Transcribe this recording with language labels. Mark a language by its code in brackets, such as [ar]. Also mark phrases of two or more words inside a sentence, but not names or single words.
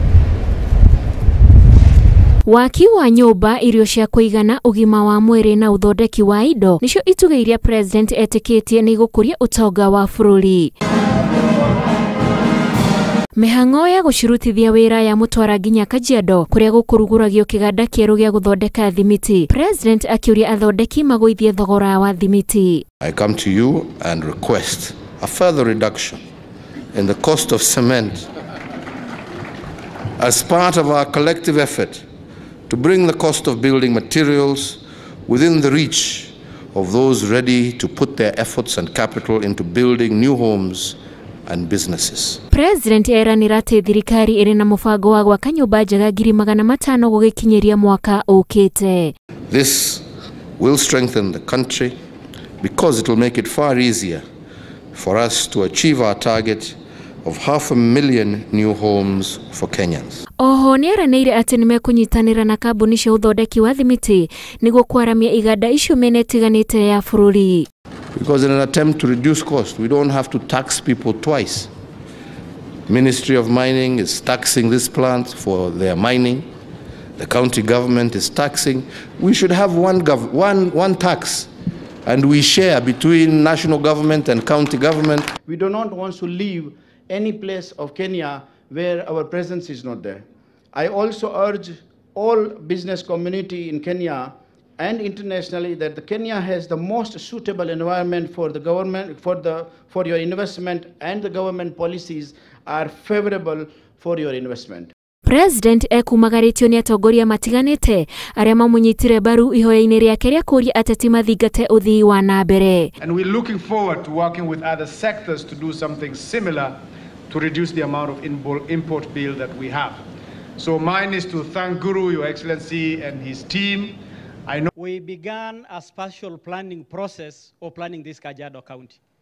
[ki] Waki wa nyumba, irio cia kuigana, ugima wa mwiri na uthondeki wa indo nicio ituge iria President etikitie ni gukuria utonga wa bururi. Mihango ya gucirutithia wira ya mutwara nginya Kajiado kuria gukuruguragio kiganda kieru gia guthondeka thimiti. President akiuria athondeki magoithie thogora wa thimiti. [en] I come to you and request a further reduction in the cost of cement as part of our collective effort to bring the cost of building materials within the reach of those ready to put their efforts and capital into building new homes and businesses. [ki] President eranira ati thirikari iri na mubango wa gwaka nyumba njega 500,000 gugikinyiria mwaka ukite. [en] This will strengthen the country because it will make it far easier for us to achieve our target of 500,000 new homes for Kenyans. [ki] Oho ni eranire ati nimekunyitanira na kambuni cia uthondeki wa thimiti niguo kwaramia iganda icio menetiganite ya bururi. [en] Because in an attempt to reduce cost, we don't have to tax people twice. Ministry of Mining is taxing this plant for their mining. The county government is taxing. We should have one tax, and we share between national government and county government. We do not want to leave any place of Kenya where our presence is not there. I also urge all business community in Kenya and internationally that the Kenya has the most suitable environment for the government, for your investment, and the government policies are favorable for your investment. [ki] President ekumagaritio ni atongoria matiganite aria mamunyitire baru ihoya-ini riake ria kuria ateti mathingate uthii wa na mbere. [en] And we're looking forward to working with other sectors to do something similar to reduce the amount of import bill that we have. So mine is to thank Guru, Your Excellency, and his team. I know we began a spatial planning process of planning this Kajiado County.